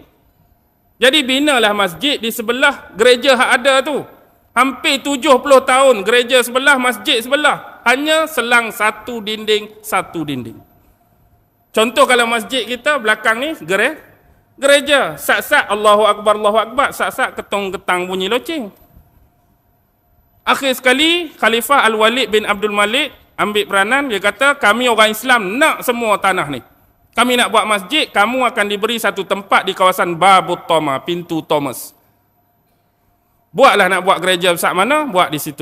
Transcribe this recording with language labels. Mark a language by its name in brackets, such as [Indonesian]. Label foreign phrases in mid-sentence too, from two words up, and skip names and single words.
[Malay] Jadi binalah masjid di sebelah gereja hak ada tu. Hampir 70 tahun gereja sebelah, masjid sebelah. Hanya selang satu dinding. Contoh kalau masjid kita belakang ni gereja. Sak-sak Allahu Akbar. Sak-sak ketong-ketang bunyi loceng. Akhir sekali Khalifah Al-Walid bin Abdul Malik ambil peranan. Dia kata kami orang Islam nak semua tanah ni. Kami nak buat masjid, kamu akan diberi satu tempat di kawasan Babut Thoma, pintu Thomas. Buatlah nak buat gereja besar mana, buat di situ.